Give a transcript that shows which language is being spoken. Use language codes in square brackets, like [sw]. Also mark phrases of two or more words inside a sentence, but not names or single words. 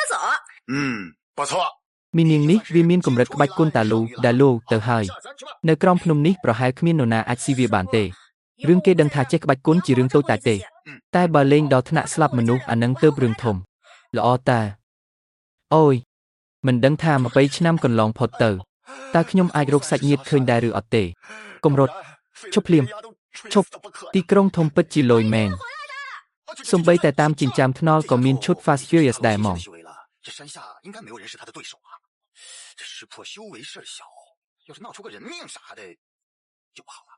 [km] មីនាងនេះវាមានកម្រិតក្បាច់គុណតាលូទៅហើយនៅក្រោមភ្នំនេះប្រហែលគ្មាននរណាអាចស៊ីវាបានទេរឿងគេដឹងថាចេះក្បាច់គុណជារឿងតូចតាចទេតែបើលេងដល់ថ្នាក់ស្លាប់មនុស្សអានឹងទើបរឿងធំល្អតាអូយមិនដឹងថា20ឆ្នាំកន្លងផុតទៅតើខ្ញុំអាចរកសាច់ញាតិឃើញដែរឬអត់ទេកុំរត់ឈប់ភ្លាមឈប់ទីក្រុងធំពិតជាលយមែនសំបីតែតាមចិញ្ចើមថ្នល់ក៏មានឈុត Fast Furious ដែរហ្មង [zh] 这山下应该没有人是他的对手啊！这识破修为事小，要是闹出个人命啥的，就不好了。